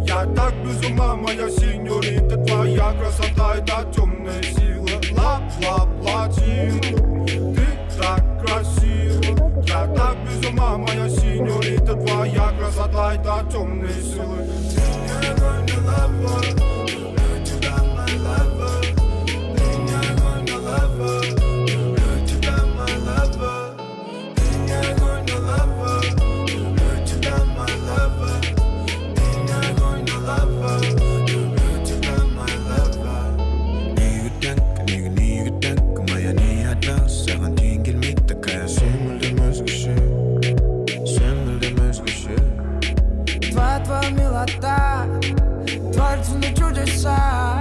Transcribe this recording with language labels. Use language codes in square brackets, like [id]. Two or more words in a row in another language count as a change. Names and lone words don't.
[ru] Я так без ума, моя сеньорита. Твоя красота — это темная сила. Лап-лап-латинка, так красиво, я так без ума, моя сеньорита. Твоя красота — это темные силы. Ты не огонь, не лава, люблю тебя, [en] my lover. [ru] Ты не огонь, не лава, люблю тебя, [en] my lover. [ru] Ты не огонь, не лава, люблю тебя, [en] my lover. [ru] Ты не огонь, не лава, люблю тебя, [en] my lover. [kk] Неге тәңкі, [ru] моя не одна, [kk] саған дейін келмейді такая. Сен мүлдем өзгеше, сен мүлдем өзгеше. [ru] Твоя милота творится на чудеса.